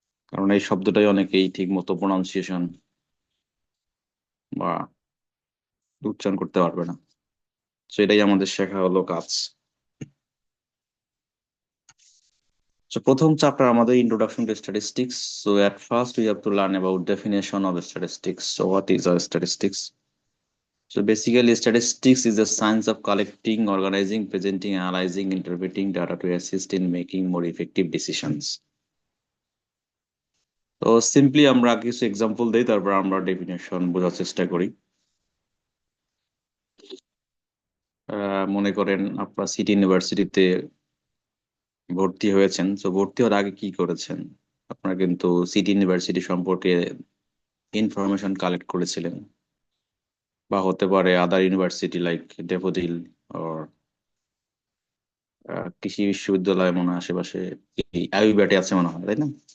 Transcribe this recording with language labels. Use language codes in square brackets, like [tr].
[bn] কারণ এই শব্দটাই অনেকেই ঠিক মতো প্রনাউন্সিয়েশন বা উচ্চারণ করতে পারবে না। তো এটাই আমাদের শেখা হলো কাজ। [en] So [bn] প্রথম চ্যাপ্টার আমাদের [en] Introduction to statistics. So at first we have to learn about definition of statistics. So what is our statistics? So basically statistics is the science of collecting, organizing, presenting, analyzing, interpreting data to assist in making more effective decisions. [bn] তো simply আমরা কিছু example দিই, তারপর আমরা definition বোঝার চেষ্টা করি। মনে করেন আপনার সিটি ইউনিভার্সিটিতে ভর্তি হয়েছেন। তো ভর্তি হওয়ার আগে কি করেছেন? আপনারা কিন্তু সিটি ইউনিভার্সিটি সম্পর্কে ইনফরমেশন কালেক্ট করেছিলেন, বা হতে পারে other university like daffodil or কৃষি বিশ্ববিদ্যালয় মনে হয় আশেপাশে, আইইউবিআইটি আছে মনে হয়, তাই না?